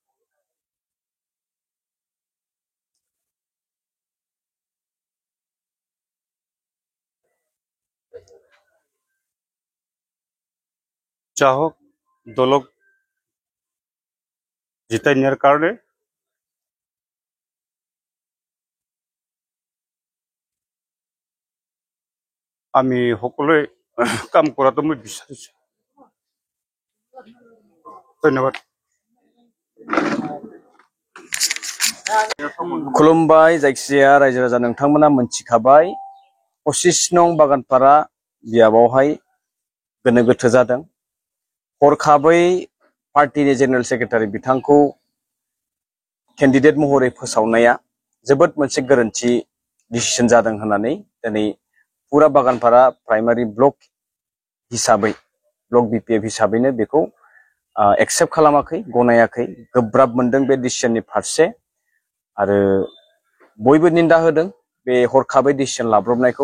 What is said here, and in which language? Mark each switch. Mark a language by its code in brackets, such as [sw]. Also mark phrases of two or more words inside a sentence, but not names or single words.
[as] চাহক দলক জিতাই নিয়াৰ কাৰণে আমি সকলোৱে কাম কৰাটো মই বিচাৰিছো। ধন্যবাদ। [brx] खुलुमबाय। जायखिजाया रायजो राजा नोंथांमोना मोनथिखाबाय 25 नं बागानपारा बियाबावहाय गोनो गोथो जादों। हरखाबै पार्टीनि [en] general secretary [brx] बिथांखौ केन्डिडेट महरै फोसावनाया जोबोद मोनसे गोरोन्थि डिसिजन जादों होननानै दिनै पुरा बागानपारा प्राइमारि ब्लक हिसाबै ब्लक BPF हिसाबैनो बेखौ एक्सेप्ट खालामाखै, गनायाखै, गोब्राब मोनदों बे डिसिजननि फारसे आरो बयबो निन्दा होदों बे हरखाबै डिसिजन लाब्रबनायखौ।